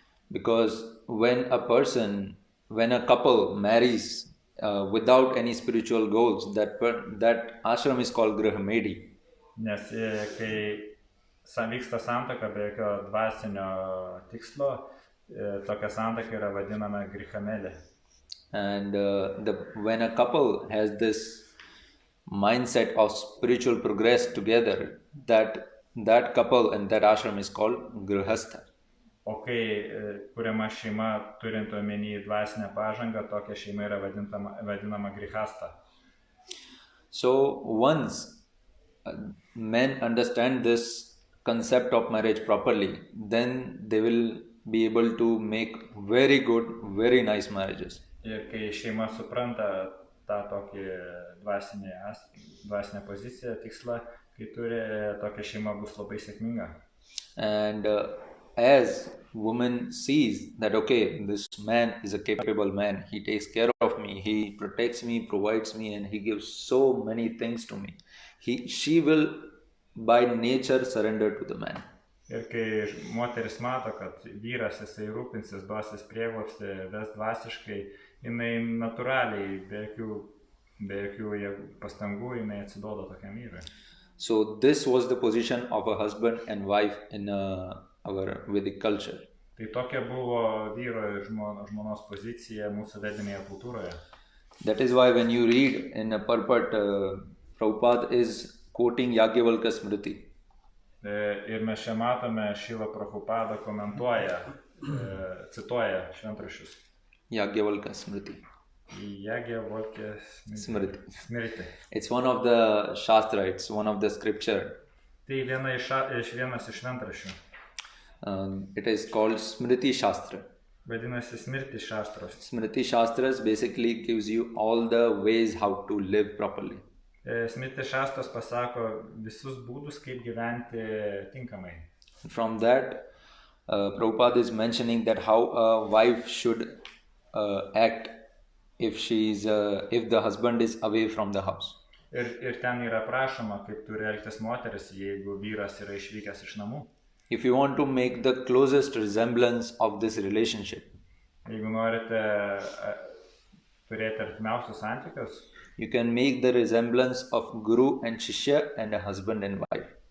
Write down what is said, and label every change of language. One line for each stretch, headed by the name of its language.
English: Because when a couple marries without any spiritual goals, that ashram is called Grahamedi.
Lithuanian: Nes kai vyksta santuoka be jokio dvasinio tikslo, tokia santuoka yra vadinama grihamelė.
English: And when a couple has this mindset of spiritual progress together, that couple and that ashram is called Grihastha.
Lithuanian: O kai kuriama šeima turint omeny dvasinę pažangą, tokia šeima yra vadinama grihasta.
English: So once men understand this concept of marriage properly, then they will be able to make very good, very nice marriages.
Lithuanian: Ir kai šeima supranta tą tokį dvasinę poziciją, tikslą, kai turi, tokia šeima bus labai sėkminga.
English: And as woman sees that, okay, this man is a capable man, he takes care of me, he protects me, provides me, and he gives so many things to me, she will by nature surrender to the man.
Lithuanian: Ir kai moteris mato, kad vyras jisai rūpinsis, duosis prieglobstį, ves dvasiškai, jinai natūraliai, be jokių pastangų, jinai atsiduoda tokiam vyrui.
English: So this was the position of a husband and wife in our Vedic culture.
Lithuanian: Tai tokia buvo vyro ir žmonos pozicija mūsų vedinėje kultūroje.
English: That is why when you read in a Purport, Prabhupada is quoting Yagyavalkya Smriti.
Lithuanian: Ir mes čia matome, Šila Prabhupada komentuoja, cituoja šventraščius.
English: Yagyavalkya Smriti.
Lithuanian: Yagyavalkya Smriti.
English: It's one of the Shastra, it's one of the scripture.
Lithuanian: Tai vienas iš šventraščių.
English: It is called Smriti Shastra.
Lithuanian: Vadinasi Smriti Shastras.
English: Smriti Shastras basically gives you all the ways how to live properly.
Lithuanian: Smriti Shastras pasako visus būdus, kaip gyventi tinkamai.
English: From that, Prabhupada is mentioning that how a wife should act if the husband is away from the house.
Lithuanian: Ir ten yra prašoma, kaip turi elgtis moteris, jeigu vyras yra išvykęs iš namų.
English: If you want to make the closest resemblance of this relationship,
Lithuanian: Jeigu norite turėti artimiausius santykius,
English: you can make the resemblance of Guru and Shishya and a husband and wife.